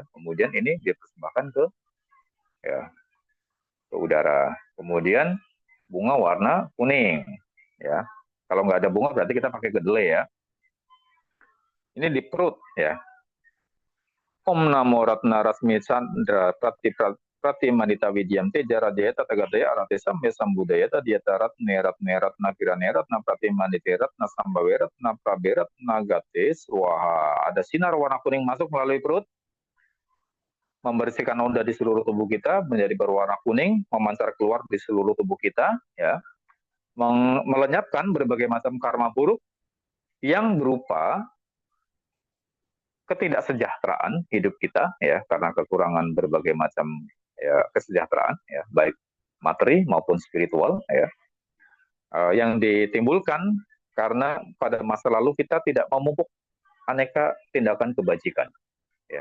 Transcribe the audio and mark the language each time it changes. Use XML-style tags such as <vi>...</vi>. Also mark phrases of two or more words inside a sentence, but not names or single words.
<id>Kemudian ini dipersembahkan ke, ya, ke udara. Kemudian bunga warna kuning, ya. Kalau nggak ada bunga berarti kita pakai kedelai, ya. Ini di perut, ya.</id> <sa>ॐ नमो रत्न रश्मि चन्द्र प्रति मण्डित विद्यं ते जर जय तथागताय अर्हते सम्यक् संबुद्धाय तद्यथा रत्ने नकिर नेरत् न प्रति मण्डिते रत्न सम्भवेरत् न प्रभेरत् नगते स्वाहा.</sa> <id>Ada sinar warna kuning masuk melalui perut, membersihkan noda di seluruh tubuh kita menjadi berwarna kuning, memancar keluar di seluruh tubuh kita, ya, melenyapkan berbagai macam karma buruk yang berupa ketidaksejahteraan hidup kita, ya, karena kekurangan berbagai macam, ya, kesejahteraan, ya, baik materi maupun spiritual, ya, yang ditimbulkan karena pada masa lalu kita tidak memupuk aneka tindakan kebajikan, ya.</id>